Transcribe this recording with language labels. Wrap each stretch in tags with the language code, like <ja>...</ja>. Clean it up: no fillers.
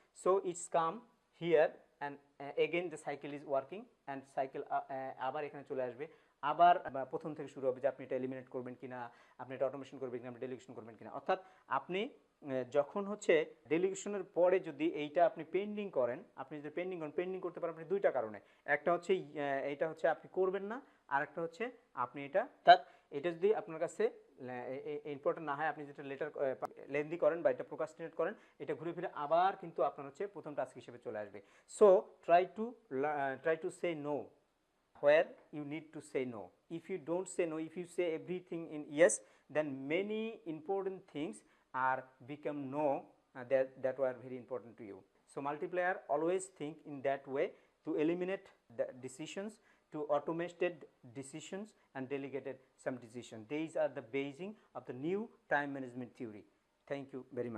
<en>So it's come here, and again the cycle is working, and cycle</en> <bn>আবার এখানে চলে আসবে, আবার প্রথম থেকে শুরু হবে যে আপনি এটা এলিমিনেট করবেন কিনা, আপনি এটা অটোমেশন করবেন কিনা, আপনি ডেলিগেশন করবেন কিনা। অর্থাৎ আপনি যখন হচ্ছে ডেলিগেশনের পরে যদি এইটা আপনি পেন্ডিং করেন, আপনি যদি পেন্ডিং করেন, পেন্ডিং করতে পারেন আপনি দুইটা কারণে। একটা হচ্ছে এইটা হচ্ছে আপনি করবেন না, আর একটা হচ্ছে আপনি এটা যদি আপনার কাছে ইম্পর্টেন্ট না হয়, আপনি যেটা লেটার লেন্দি করেন বা এটা প্রোকাস্টিনেট করেন, এটা ঘুরে ফিরে আবার কিন্তু আপনার হচ্ছে প্রথম টাস্ক হিসেবে চলে আসবে।</bn> <en>So try to say no where you need to say no. If you don't say no, if you say everything in yes, then many important things are become no, that were very important to you. So multiplier always think in that way, to eliminate the decisions, to automated decisions and delegated some decisions. These are the basing of the new time management theory. Thank you very much.</en>